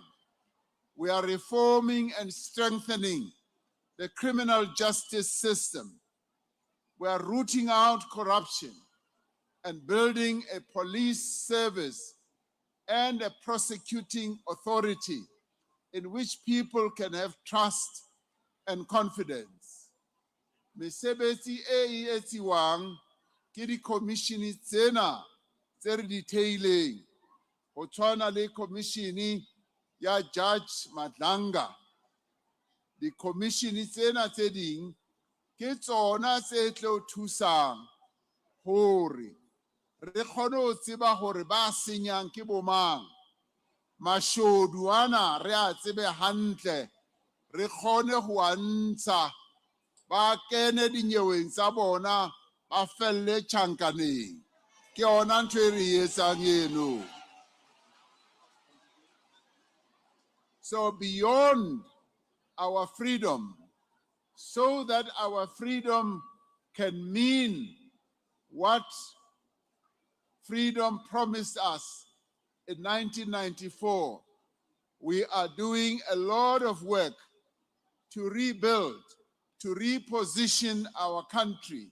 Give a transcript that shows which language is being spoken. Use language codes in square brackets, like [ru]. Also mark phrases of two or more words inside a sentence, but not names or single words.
[en] We are reforming and strengthening the criminal justice system. We are rooting out corruption and building a police service and a prosecuting authority in which people can have trust and confidence. [st] Mesebetsi e etsiwang ke di-commissione tsena tse re di theileng, go tshwana le commissione ya Judge Madlanga. Di-commissione tsena tse ding ke tsona tse tlo thusang hore re kgone ho tseba hore ba senyang ke bomang. Mashodu ana re a tsebe hantle, re kgone ho a ntsha, ba kene dinyeweng tsa bona, ba felle tjhankaneng. Ke ona ntho e re etsang eno. [en] So beyond our freedom, so that our freedom can mean what freedom promised us in 1994, we are doing a lot of work to rebuild, to reposition our country.